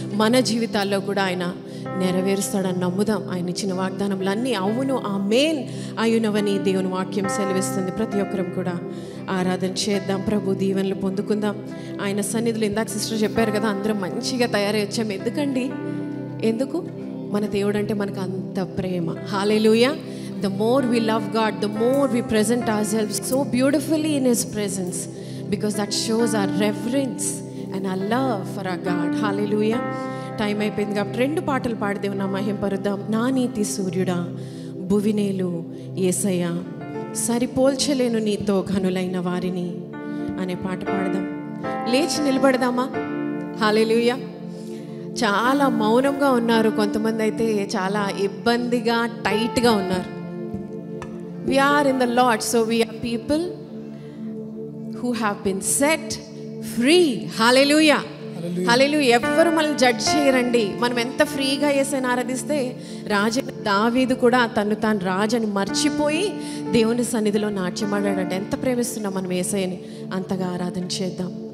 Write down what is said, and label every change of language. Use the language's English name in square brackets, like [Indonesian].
[Telugu] మన జీవితాల్లో కూడా ఆయన నెరవేరుస్తాడని నమ్ముదాం. ఆయన ఇచ్చిన వాగ్దానములన్నీ అవును ఆమేన్ అయ్యునవని దేవుని వాక్యం సెలవిస్తుంది. ప్రతి ఒక్కరం కూడా ఆరాధన చేద్దాం, ప్రభు దీవెనలు పొందుకుందాం. ఆయన సన్నిధిలో ఇందాక సిస్టర్ చెప్పారు కదా, అందరం మంచిగా తయారై వచ్చాం. ఎందుకు? మన దేవుడు అంటే మనకు అంత ప్రేమ. హల్లెలూయా. [English] The more we love God, the more we present ourselves so beautifully in His presence, because that shows our reverence and our love for our God. Hallelujah. [Telugu] Time అయిపోయింది కాబట్టి 2 పాటలు పాడి దేవుని మహింపరుద్దాం. నా నీతి సూర్యుడా, భువినేలు యేసయ్య, సరిపోల్చలేను నీతో ఘనులైన వారిని అనే పాట పాడదాం. లేచి నిలబడదామా? హల్లెలూయా. చాలా మౌనంగా ఉన్నారు, కొంతమంది అయితే చాలా ఇబ్బందిగా టైట్గా ఉన్నారు. [English] We are in the Lord, so we are people who have been set free. [Telugu] Hallelujah. Hallelujah. ఎవ్వరు మనల్ని జడ్జ్ చేయరండి. మనం ఎంత ఫ్రీగా యేసయ్యను ఆరాధిస్తే, రాజు దావీదు కూడా తను తాను రాజని మర్చిపోయి దేవుని సన్నిధిలో నాట్యమాడాడంటే ఎంత ప్రేమిస్తున్నాం మనం యేసయ్యని. అంతగా ఆరాధన చేద్దాం.